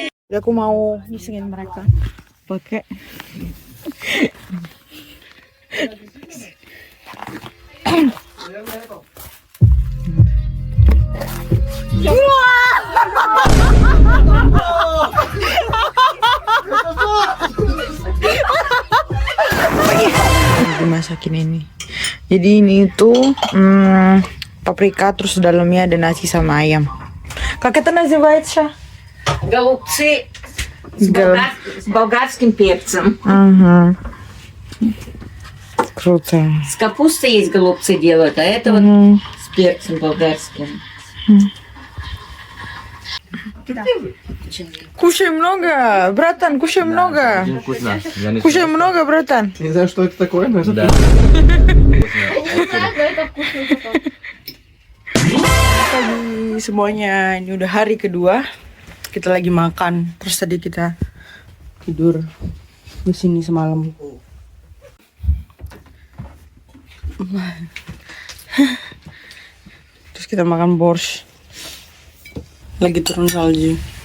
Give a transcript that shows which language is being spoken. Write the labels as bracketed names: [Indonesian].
[Indonesian] Jadi aku mau ngisengin mereka pakai dimasakin ini. Jadi ini tuh paprika, terus dalamnya ada nasi sama ayam. [Russian] Как это называется? Голубцы с болгарским перцем. Ага. Круто. С капустой есть голубцы делают, а это вот с перцем болгарским. Кушай много, братан, кушай много. Очень вкусно. Я не Кушай знаю, много, братан. Не знаю, что это такое, но это... Да. Не знаю, но это вкусно потом. [Indonesian] Pagi semuanya, ini udah hari kedua. Kita lagi makan. Terus tadi kita tidur di sini semalam. Terus kita makan borscht. Lagi turun salju.